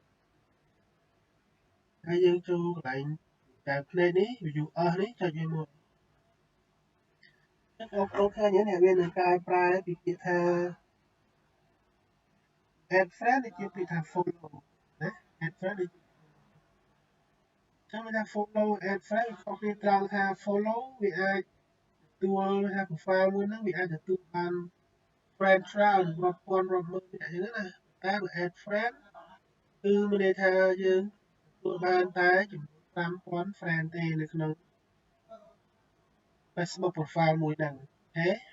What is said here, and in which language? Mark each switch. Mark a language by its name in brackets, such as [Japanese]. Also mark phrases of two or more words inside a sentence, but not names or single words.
[Khmer] ហើយយើងចូលកន្លែងកៅភ្នែកនេះ [English] view us [Khmer] នេះចុចវាមួយចឹងបងប្អូនឃើញនេះវានឹងកែប្រែពីពាក្យថា [English] add friend [Khmer] នេះជាពាក្យថា follow ណា [English] add friend [Khmer] នេះចឹងវាថា follow [English] add friend [Khmer] វាខុសគ្នាត្រង់ថា follow វាអាចទទួលថា profile មួយហ្នឹងវាអាចទទួលបាន friend ច្រើនរាប់ពាន់រាប់ម៉ឺនអ្នកអញ្ចឹងណាតែបើ [English] add friend [Khmer] គឺមានន័យថាយើងទទួលបានតែចំនួន 5000 friend ទេនៅក្នុង Facebook profile មួយហ្នឹងអូខេ